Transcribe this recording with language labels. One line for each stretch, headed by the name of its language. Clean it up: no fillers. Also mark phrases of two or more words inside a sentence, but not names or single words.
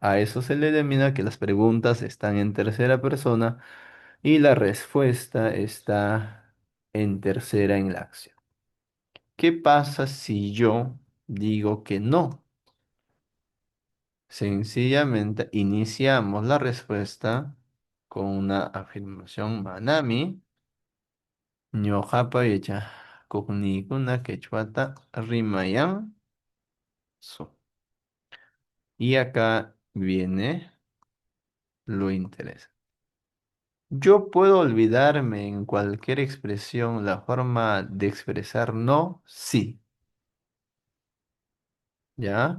Spanish: A eso se le denomina que las preguntas están en tercera persona y la respuesta está en tercera en la acción. ¿Qué pasa si yo digo que no? Sencillamente iniciamos la respuesta con una afirmación
Quechua: manami, ñoqapa yacha kuknikuna quechwata rimayan su.
Spanish: Y acá viene lo interesante. Yo puedo olvidarme en cualquier expresión la forma de expresar no, sí, ¿ya?